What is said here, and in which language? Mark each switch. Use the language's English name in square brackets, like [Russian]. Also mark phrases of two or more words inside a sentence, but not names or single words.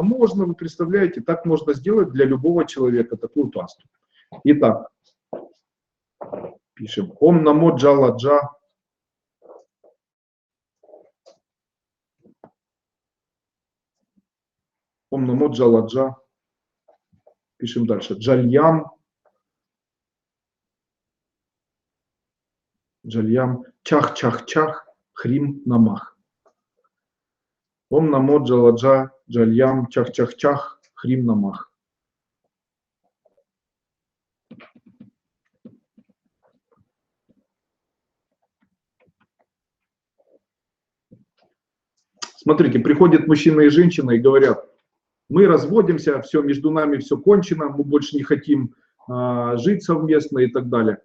[Russian] Можно, вы представляете, так можно сделать для любого человека такую пасту. Итак, пишем [Sanskrit] ॐ नमो जलजा. ॐ नमो जलजा. [Russian] Пишем дальше. [Sanskrit] जाल्यम्। जाल्यम्. चः चः चः। ह्रीं नमः। ॐ नमो जलजा. जाल्यम्. चः चः चः। ह्रीं नमः. [Russian] Смотрите, приходят мужчина и женщина и говорят, мы разводимся, все, между нами все кончено, мы больше не хотим жить совместно и так далее.